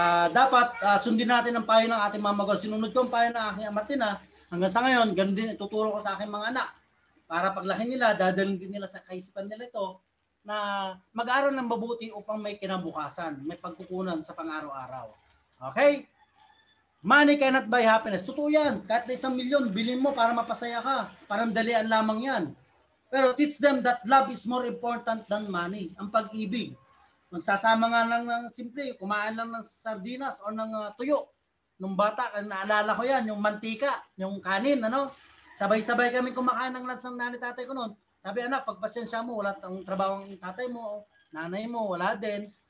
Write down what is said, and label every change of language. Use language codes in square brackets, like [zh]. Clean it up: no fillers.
[tl] Dapat sundin natin ang payo ng ating mga magulang. Sinunod ko ang payo ng aking amatin hanggang sa ngayon, ganun din ituturo ko sa aking mga anak. Para paglaki nila, dadalhin din nila sa kaisipan nila ito na mag-aaral ng mabuti upang may kinabukasan, may pagkukunan sa pang-araw-araw. [en] Okay? Money cannot buy happiness. [tl] Totoo yan. Kahit na 1 milyon, bilhin mo para mapasaya ka. Parang dalian lamang yan. Pero [en] teach them that love is more important than money. [tl] Ang pag-ibig. Magsasama nga lang ng simple, kumain lang ng sardinas o ng tuyo. Nung bata, naalala ko yan, yung mantika, yung kanin, Sabay-sabay kami kumakain ng lunch ng nanay tatay ko noon. Sabi, anak, pagpasensya mo, wala ang trabaho ng tatay mo, nanay mo, wala din.